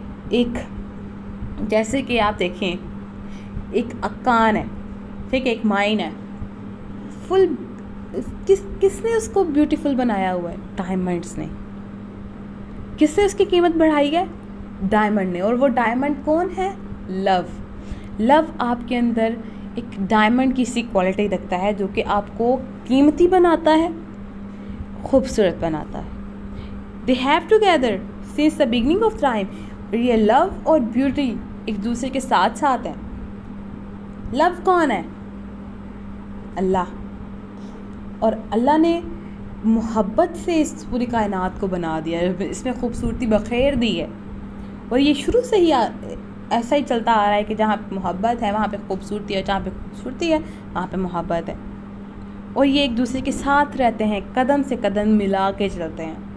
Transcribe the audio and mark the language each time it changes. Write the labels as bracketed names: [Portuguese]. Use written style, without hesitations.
[Urdu] ایک جیسے کہ آپ دیکھیں ایک کان ہے، ٹھیک ہے، ایک مائن ہے، فل کس نے اس کو بیوٹیفل بنایا ہوا ہے؟ ڈائمنڈس نے. کس نے اس کی قیمت بڑھائی ہے؟ ڈائمنڈ نے. اور وہ ڈائمنڈ کون ہے؟ لو. لو آپ کے اندر ایک ڈائمنڈ کی سی کوالٹی رکھتا ہے جو کہ آپ کو قیمتی بناتا ہے، خوبصورت بناتا ہے. [English] They have together since the beginning of time. [Urdu] یہ لو اور بیوٹی ایک دوسرے کے ساتھ ساتھ ہیں. لو کون ہے؟ اللہ. اور اللہ نے محبت سے اس پوری کائنات کو بنا دیا، اس میں خوبصورتی بخیر دی ہے، اور یہ شروع سے ہی ایسا ہی چلتا آ رہا ہے کہ جہاں پہ محبت ہے وہاں پہ خوبصورتی ہے، جہاں پہ خوبصورتی ہے وہاں پہ محبت ہے، اور یہ ایک دوسرے کے ساتھ رہتے ہیں، قدم سے قدم ملا کے چلتے ہیں.